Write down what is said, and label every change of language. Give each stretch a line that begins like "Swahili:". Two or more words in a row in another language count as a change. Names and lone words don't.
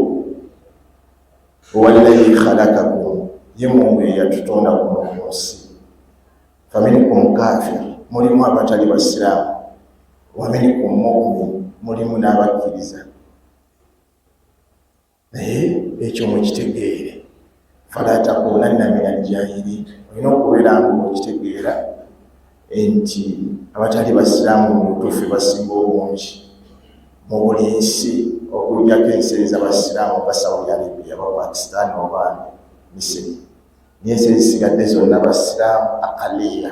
Arabic: هو الذي خلقكم,
Ganda: ye Mungu eyatutonda kuno ku nsi.
Arabic: فمنكم كافر,
Ganda: mulimu abatali basiraamu,
Arabic: ومنكم مؤمن,
Ganda: mulimu n'abakkiriza. Naye ekyo mukitegeere,
Arabic: فلا تكونن من الجاهلين,
Ganda: olina okubeera nga okitegeera enti abatali basiraamu mu butuufu basinga obungi mu buli nsi okujjako ensi ez'abasiraamu ba Saudi Arabia, ba Pakistan oba Misiri, naye ensi ezisigadde zonna basiraamu akaliya.